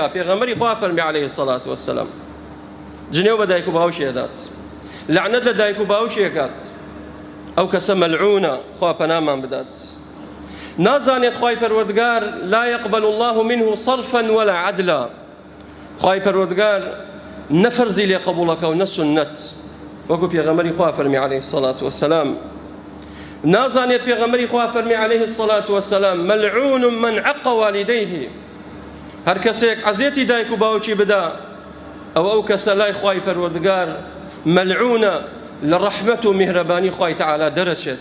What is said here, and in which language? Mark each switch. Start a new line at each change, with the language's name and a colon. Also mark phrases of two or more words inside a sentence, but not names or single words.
Central Kurdish: پێغەمبەری خوا فەرمی
Arabic: عەلەیهی السەڵاتو وەسسەلام
Central Kurdish: جنێو بە دایک و باوشی ئەدات، لعنەت لە دایک و باوشێکات، ئەو کەسە مەلعونە، خوا پەنامان بدات. نازانێت خوای پەروەردگار
Arabic: لا يقبل الله منه صرفا ولا عدلا،
Central Kurdish: خوای پەروەردگار نەفەرزی لێ قبوڵەکە و نەسونەت، وەکو پێغەمبەری خوا فەرمی
Arabic: عەلەیهی السەڵاتو وەسسەلام.
Central Kurdish: نازانێت پێغەمبەری خوا فەرمی
Arabic: عەلەیهی السەڵاتو وەسسەلام مەلعون من عەقَّ والديه،
Central Kurdish: هەر کەسێک عەزیەتی دایک و باوکی بدا، ئەو کەسە لای خوای پەروەردگار مەلعونە، لە ڕەحمەت و میهرەبانی خوای تەعالا دەرەچێت.